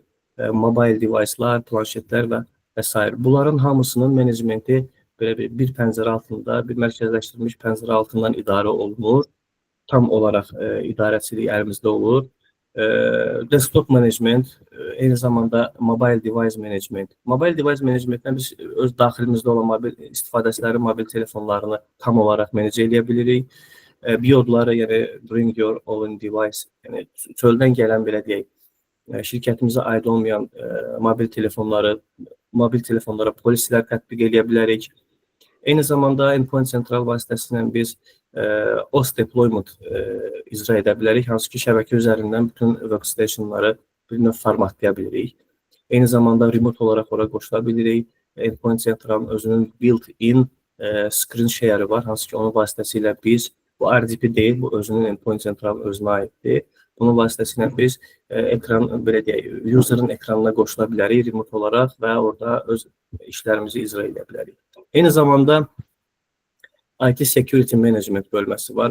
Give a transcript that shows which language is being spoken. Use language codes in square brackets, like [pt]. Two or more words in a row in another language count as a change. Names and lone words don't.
[en] Mobile device'lar, [az] planşetlər və s. Bunların hamısının menecmenti bir pəncərə altında, bir mərkəzləşdirilmiş pəncərə altından idarə olunur. Tam olaraq idarəçilik əlimizdə olur. [en] Desktop management, [az] eyni zamanda [en] mobile device management. Mobile device managementdən [az] biz öz daxilimizdə olan mobil istifadəçilərin mobil telefonlarını tam olaraq menecə edə bilirik. Biodları, yəni [en] bring your own device, [az] yəni çöldən gələn belə deyək, şirkətimizə aid olmayan mobil telefonlara polislər tətbiq edə bilərik. Eyni zamanda Endpoint Central vasitəsilə biz [en] OS deployment [az] icra edə bilərik, hansı ki şəbəkə üzərindən bütün workstationları bir növ formatlaya bilirik. Eyni zamanda remote olaraq ora qoşula bilirik. Endpoint Central'ın özünün [en] built-in screen share [az] var, hansı ki onun vasitəsilə biz, bu RDP deyil, bu özünün Endpoint Central'ın özünə aiddir. Bunun vasitəsilə biz ekran, belə deyək, user'ın ekranına qoşula bilərik remote olaraq və orada öz işlərimizi icra edə bilərik. Eyni zamanda [en] IT Security Management [az] bölməsi var.